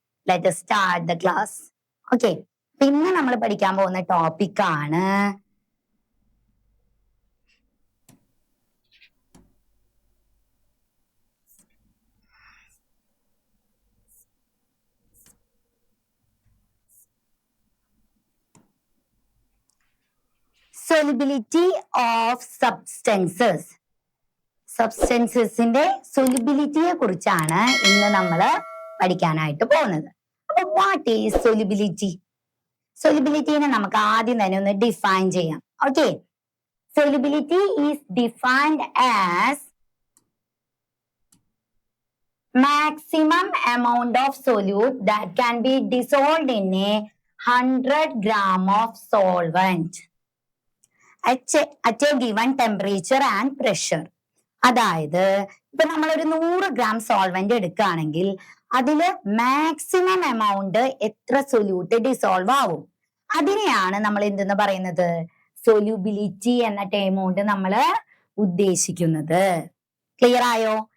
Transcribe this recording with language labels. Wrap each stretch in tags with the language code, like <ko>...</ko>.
<en>Let us start the class. Okay,</en> <ml>പിന്നെ നമ്മൾ പഠിക്കാൻ പോകുന്ന ടോപ്പിക് ആണ്</ml> <en>solubility of substances.</en> <ml>സബ്സ്റ്റൻസസിന്റെ സൊല്യൂബിലിറ്റിയെ കുറിച്ചാണ് ഇന്ന് നമ്മൾ പഠിക്കാനായിട്ട് പോകുന്നത്. അപ്പൊ</ml> <en>What is solubility?</en> <ml>സൊല്യൂബിലിറ്റിനെ നമുക്ക് ആദ്യം തന്നെ ഒന്ന് ഡിഫൈൻ ചെയ്യാം.</ml> <en>Okay, solubility is defined as maximum amount of solute that can be dissolved in a 100 gram of solvent at a given temperature and pressure.</en> <ml>അതായത് ഇപ്പൊ നമ്മളൊരു 100 ഗ്രാം സോൾവെന്റ് എടുക്കുകയാണെങ്കിൽ അതില് മാക്സിമം എമൗണ്ട് എത്ര സൊല്യൂട്ട് ഡിസോൾവ് ആവും, അതിനെയാണ് നമ്മൾ എന്തെന്ന് പറയുന്നത്? സൊല്യൂബിലിറ്റി എന്ന ടേം കൊണ്ട് നമ്മൾ ഉദ്ദേശിക്കുന്നത്. ക്ലിയർ ആയോ?</ml>